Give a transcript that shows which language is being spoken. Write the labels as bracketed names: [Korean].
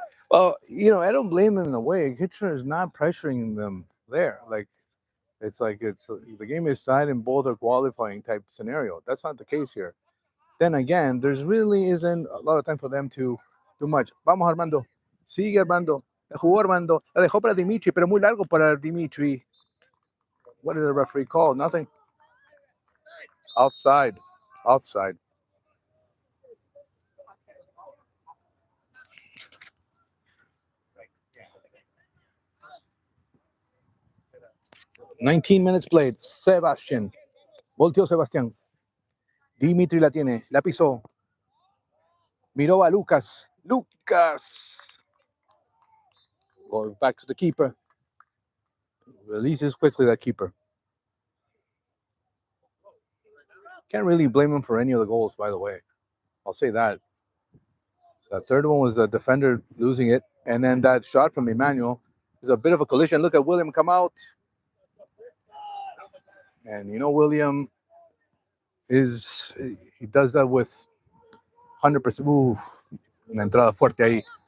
[English] Well, I don't blame them in a way. Kitchener is not pressuring them there. It's the game is tied in both a qualifying type scenario. That's not the case here. Then again, there's really isn't a lot of time for them to do much. [Spanish] Vamos, Armando. Sigue Armando. La jugó Armando. La dejó para Dimitri, pero muy largo para Dimitri. [English] What did the referee call? Nothing. Outside. Outside. $19 played. [Spanish] Sebastián. Volteó Sebastián. Dimitri la tiene. La pisó. Miró a Lucas. Lucas. [English] Going back to the keeper. Releases quickly that keeper. Can't really blame him for any of the goals, by the way. I'll say that. The third one was the defender losing it. And then that shot from Emmanuel is a bit of a collision. Look at William come out. And William he does that with 100%. [Spanish] Ooh, una entrada fuerte ahí.